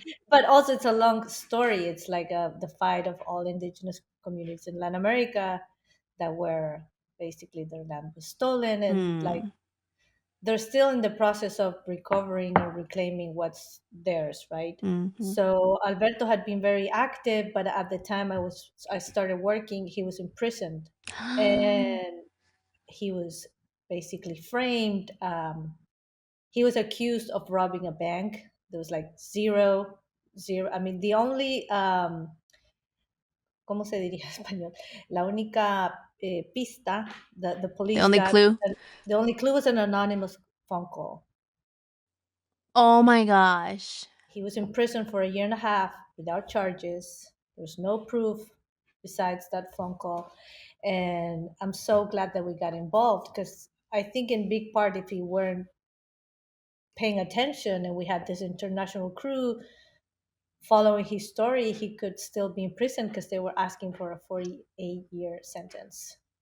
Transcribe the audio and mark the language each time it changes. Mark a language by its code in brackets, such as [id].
[en] But also it's a long story. It's like the fight of all indigenous communities in Latin America that were basically their land was stolen, and like they're still in the process of recovering or reclaiming what's theirs, right? Mm-hmm. So Alberto had been very active, but at the time I started working, he was imprisoned, and he was basically framed. He was accused of robbing a bank. There was like zero. I mean, the only [es] ¿cómo se diría en español? La única pista [en] the police The only got, clue? the only clue was an anonymous phone call. Oh my gosh. He was in prison for a year and a half without charges. There's no proof besides that phone call. And I'm so glad that we got involved because I think, in big part, if he weren't paying attention and we had this international crew following his story, he could still be in prison because they were asking for a 48-year sentence.